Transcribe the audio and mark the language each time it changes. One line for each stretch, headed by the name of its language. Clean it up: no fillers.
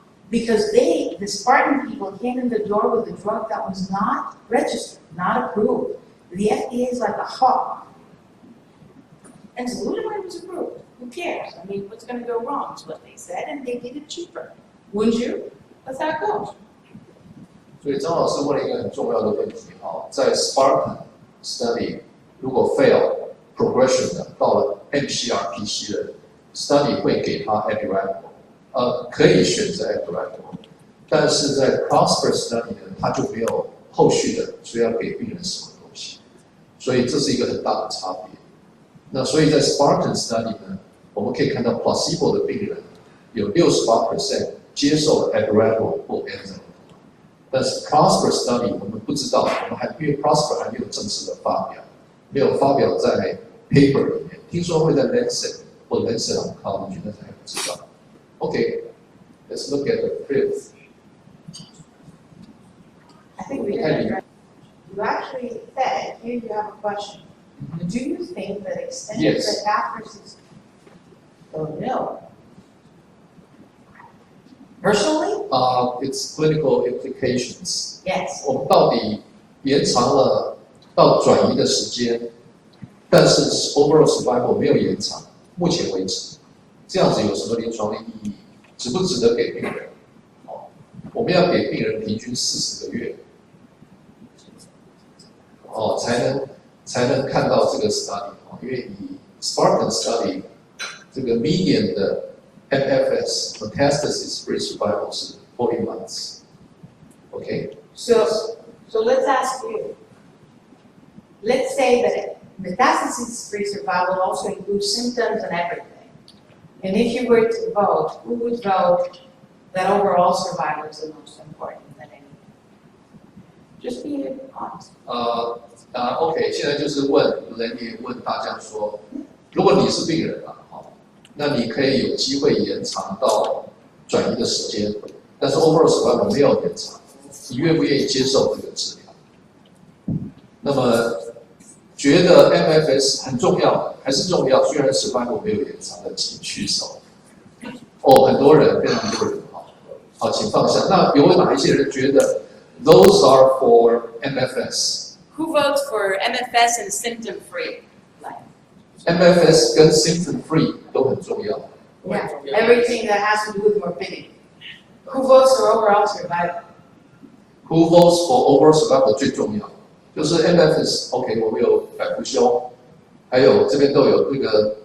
English: Because the Spartan people came in the door with a drug that was not registered, not approved. The FDA is like a hawk. And Zoludamide was approved. Who cares? I mean, what's going to go wrong is what they said, and they did it cheaper. Wouldn't you? That's how it goes.
Chinese: 所以张老师问了一个很重要的问题哈，在 Spartan study 如果 fail progression 的到了 MCRPC 的 study 会给他 abiraterone， 可以选择 abiraterone， 但是在 Prosper study 呢，他就没有后续的，所以要给病人什么东西，所以这是一个很大的差别。那所以在 Spartan study 呢，我们可以看到 placebo 的病人有68% 接受了 abiraterone 或 enzyme。但是 Prosper study 我们不知道，我们因为 Prosper 还没有正式的发表，没有发表在 paper 里面，听说会在 Lancet 或 Lancet Oncology， 但是还不知道。
English: Okay, let's look at the fifth. I think we did it. You actually said, here you have a question. Do you think that extended Yes. metastasis? Oh no. Personally? It's clinical implications. Yes.
Chinese: 我们到底延长了到转移的时间，但是 overall survival 没有延长，目前为止，这样子有什么临床的意义？值不值得给病人？我们要给病人平均40个月，才能看到这个 study， 因为以 Spartan study 这个 median 的 MFS metastasis free survival 是 40 months。
English: Okay. So let's ask you. Let's say that metastasis-free survival also includes symptoms and everything. And if you were to vote, who would vote that overall survival is the most important than anything? Just be honest.
Chinese: OK， 现在就是问大家说，如果你是病人了，那你可以有机会延长到转移的时间，但是 overall survival 没有延长，你愿不愿意接受这个治疗？那么觉得 MFS 很重要，还是重要？虽然 survival 没有延长的，请举手。很多人，非常多人，好，请放下。那有哪一些人觉得
English: those are for MFS？ Who votes for MFS and symptom-free?
Chinese: MFS 跟 symptom free 都很重要。
English: Yeah, everything that has to do with morbidity. Who votes for overall survival? Who votes for overall survival
Chinese: 最重要，就是 MFS。OK， 我们有反复修，还有这边都有这个。